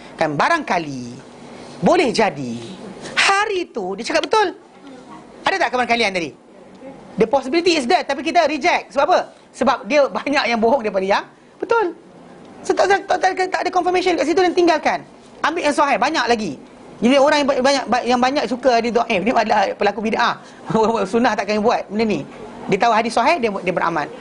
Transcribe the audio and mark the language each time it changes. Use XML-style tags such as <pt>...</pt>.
<ms>Kan barangkali boleh jadi hari tu dia cakap betul. Ada tak kawan kalian tadi?</ms> <en>The possibility is there,</en> <ms>tapi kita</ms> <en>reject.</en> <ms>Sebab apa? Sebab dia banyak yang bohong daripada yang betul. So, tak ada confirmation kat situ dan tinggalkan. Ambil yang sahih, banyak lagi. Jadi orang yang banyak suka hadis dhaif ni adalah pelaku bid'ah. Sunnah takkan buat benda ni. Dia tahu hadis sahih, dia beramal.</ms>